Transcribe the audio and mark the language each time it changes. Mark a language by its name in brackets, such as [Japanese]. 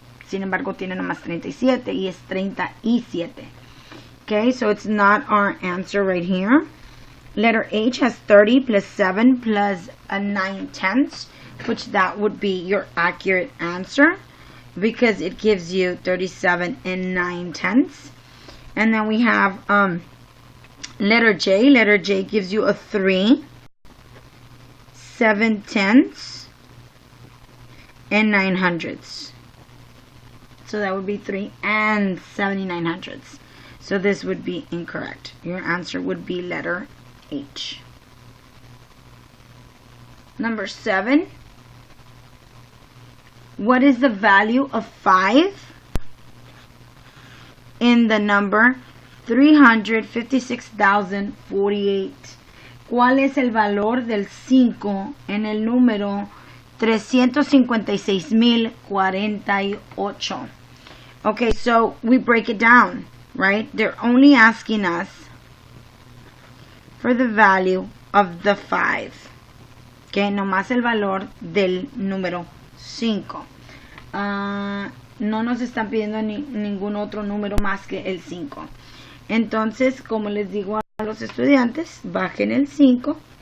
[Spanish] Sin embargo, tiene nomás 37 y es 37. [English] Okay, so it's not our answer right here. Letter H has 30 plus 7 plus 9 tenths, which that would be your accurate answer because it gives you 37 and 9 tenths. And then we have letter J. Letter J gives you a 3, 7 tenths, and 9 hundredths. So that would be 3 and 79 hundredths. So this would be incorrect. Your answer would be letter H. Number 7. What is the value of 5 in the number 356,048? [Spanish] ¿Cuál es el valor del 5 en el número 356,048? [English] Okay, so we break it down, right? They're only asking us for the value of the 5. [Spanish] Okay, nomás el valor del número 5. No nos están pidiendo ningún otro número más que el 5. Entonces, como les digo a los estudiantes, bajen el 5.